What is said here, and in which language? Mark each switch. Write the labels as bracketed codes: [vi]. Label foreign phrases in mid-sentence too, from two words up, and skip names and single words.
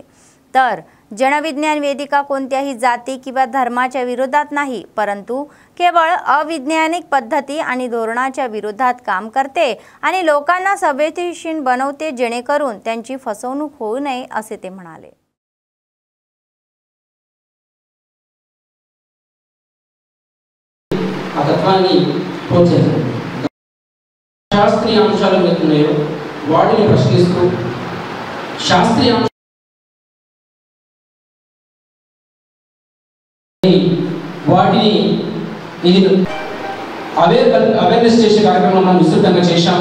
[mr] तर जनविज्ञान वेदिका कोणत्याही जाती किंवा धर्माच्या विरोधात नाही, परंतु केवळ अवैज्ञानिक पद्धती आणि धोरणाच्या विरोधात काम करते आणि लोकांना संवेदनशील बनवते जेणेकरून त्यांची फसवणूक होऊ नये असे ते म्हणाले. [te] శాస్త్రీయ అంశాలు ఉన్నాయో వాటిని ప్రశ్నిస్తూ శాస్త్రీయ వాటిని ఇది అవేర్నెస్ చేసే కార్యక్రమం మనం విస్తృతంగా చేశాం.